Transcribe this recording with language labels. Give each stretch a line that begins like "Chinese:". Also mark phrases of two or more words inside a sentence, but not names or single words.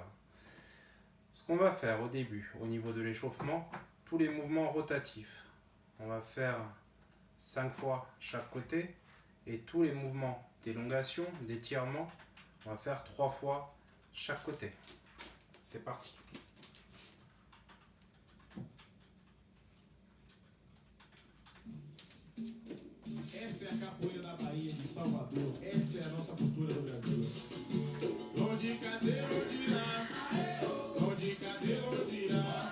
French: Ce qu'on va faire au début, au niveau de l'échauffement, tous les mouvements rotatifs. On va faire 5 fois chaque côté, et tous les mouvements d'élongation, d'étirement, on va faire 3 fois chaque côté. C'est parti.
Portuguese: Essa é a capoeira da Bahia, de Salvador. Essa é a nossa cultura do Brasil. Onde cadê, onde irá? Onde cadê, onde irá?